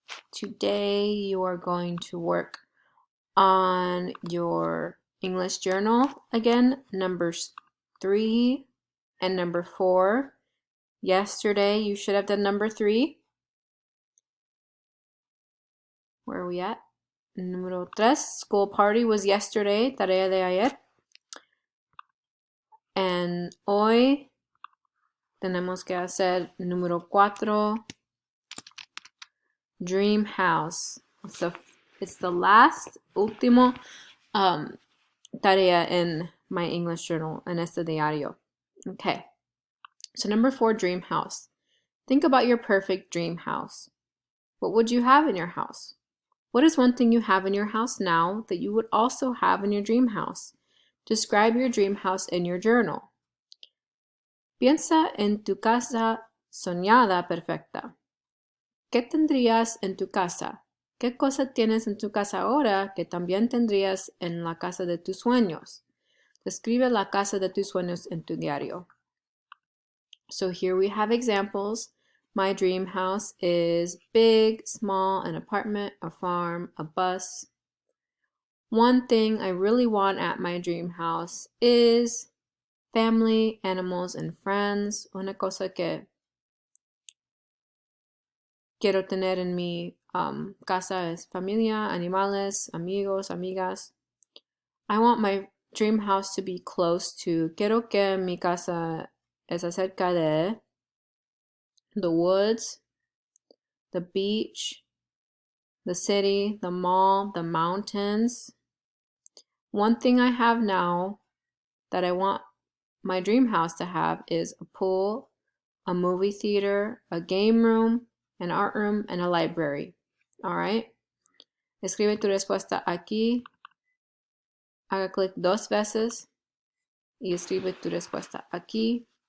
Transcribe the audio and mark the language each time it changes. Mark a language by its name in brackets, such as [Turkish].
[English] Today you are going to work on your English journal again, numbers 3 and number 4. Yesterday you should have done number 3. Where are we at? Número 3, school party was yesterday, [Spanish] tarea de ayer. And hoy tenemos que hacer número 4. [English] Dream house. It's the last, [Spanish] último tarea [English] in my English journal, [Spanish] en este diario. [English] Okay, so number 4, dream house. Think about your perfect dream house. What would you have in your house? What is one thing you have in your house now that you would also have in your dream house? Describe your dream house in your journal. [Spanish] Piensa en tu casa soñada perfecta. ¿Qué tendrías en tu casa? ¿Qué cosa tienes en tu casa ahora que también tendrías en la casa de tus sueños? Describe la casa de tus sueños en tu diario. [English] So here we have examples. My dream house is big, small, an apartment, a farm, a bus. One thing I really want at my dream house is family, animals, and friends. [Spanish] Una cosa que quiero tener en mi casa es familia, animales, amigos, amigas. [English] I want my dream house to be close to. [Spanish] Quiero que mi casa es acerca de [English] the woods, the beach, the city, the mall, the mountains. One thing I have now that I want my dream house to have is a pool, a movie theater, a game room, an art room, and a library. All right. [Spanish] Escribe tu respuesta aquí. Haga clic 2 veces y escribe tu respuesta aquí.